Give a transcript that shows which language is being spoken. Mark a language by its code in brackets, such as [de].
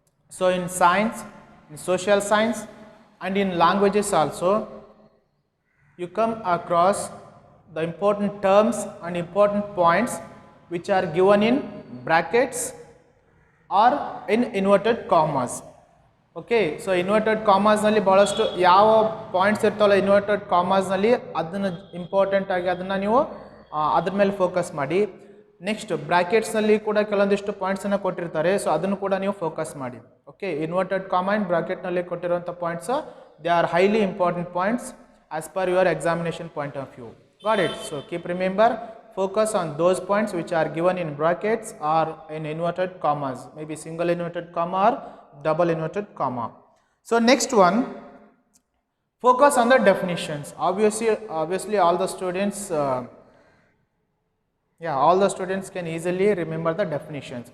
[en] So in science, in social science, and in languages also, you come across the important terms and important points which are given in brackets or in inverted commas. [kn] Okay, so inverted commas nalli bahalastu yava points irtavalla inverted commas nalli adana important agi adana ನೀವು ಅದರ ಮೇಲೆ focus ಮಾಡಿ. Next ಬ್ರಾಕೆಟ್ಸ್ನಲ್ಲಿ ಕೂಡ ಕೆಲವೊಂದಿಷ್ಟು ಪಾಯಿಂಟ್ಸನ್ನು ಕೊಟ್ಟಿರ್ತಾರೆ, so ಅದನ್ನು ಕೂಡ ನೀವು ಫೋಕಸ್ ಮಾಡಿ. ಓಕೆ, ಇನ್ವರ್ಟೆಡ್ ಕಾಮಾ ಆ್ಯಂಡ್ ಬ್ರಾಕೆಟ್ನಲ್ಲಿ ಕೊಟ್ಟಿರುವಂಥ points [en] They are highly important points as per your examination point of view. Got it? So keep remember, focus on those points which are given in brackets or in inverted commas, maybe single inverted comma or double inverted comma. So next one, focus on the definitions. Obviously all the students all the students can easily remember the definitions.